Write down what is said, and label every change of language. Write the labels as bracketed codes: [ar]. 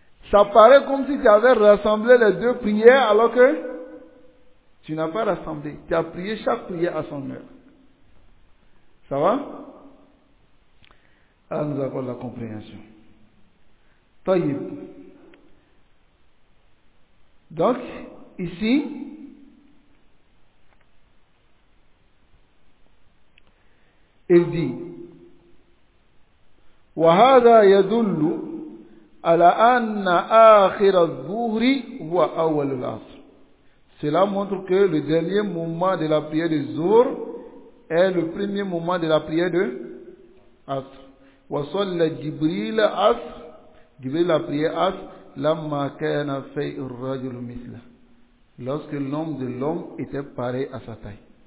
[fr] Ça paraît comme si tu avais rassemblé les deux prières alors que tu n'as pas rassemblé. Tu as prié chaque prière à son heure. Ça va? Alors nous avons la compréhension. Tayyib. Donc, ici, il dit [ar] وهذا يدل على أن آخر الظهر هو أول العصر. [fr] Cela montre que le dernier moment de la prière du jour est le premier moment de la prière de Asr. [ar] وصلى جبريل عصر. [fr] Jibril a prié Asr. [ar] لما كان في الرجل مثله. [fr] Lorsque l'homme de l'homme était pareil à sa taille.